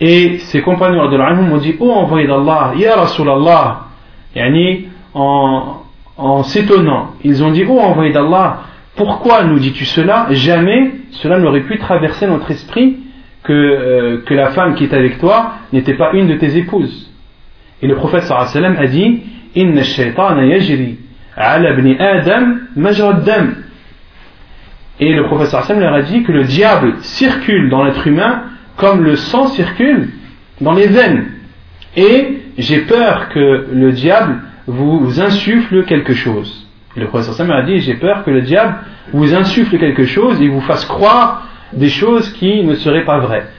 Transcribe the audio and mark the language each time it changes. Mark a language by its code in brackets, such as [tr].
[fr] Et ses compagnons radiallahu anhum ont dit « Oh envoyé d'Allah, ya Rasulallah » yani en s'étonnant, ils ont dit « Oh envoyé d'Allah, pourquoi nous dis-tu cela ? Jamais cela n'aurait pu traverser notre esprit que la femme qui est avec toi n'était pas une de tes épouses. » Et le prophète sallallahu alayhi wa sallam a dit « [ar] إن الشيطان يجري على ابن آدم مجرى الدم. [fr] Et le professeur Hassan leur a dit que le diable circule dans l'être humain comme le sang circule dans les veines. Et j'ai peur que le diable vous insuffle quelque chose. Et le professeur Hassan a dit, j'ai peur que le diable vous insuffle quelque chose et vous fasse croire des choses qui ne seraient pas vraies.